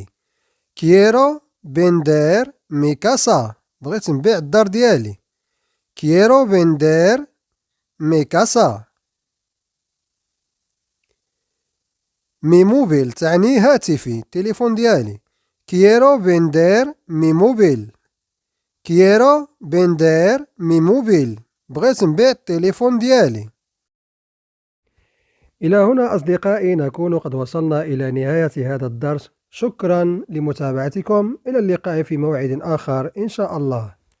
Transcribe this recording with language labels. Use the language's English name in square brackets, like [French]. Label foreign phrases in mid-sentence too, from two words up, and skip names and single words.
[Spanish] Quiero vender mi casa. [Arabic] بغيت نبيع الدار ديالي. [Spanish] Quiero vender mi casa. mi móvil [Arabic] تعني هاتفي. تليفون ديالي. [Spanish] Quiero vender mi móvil. Quiero vender mi móvil. [Arabic] بغيت نبيع التليفون ديالي. إلى هنا أصدقائي نكون قد وصلنا إلى نهاية هذا الدرس. شكرا لمتابعتكم. إلى اللقاء في موعد آخر إن شاء الله.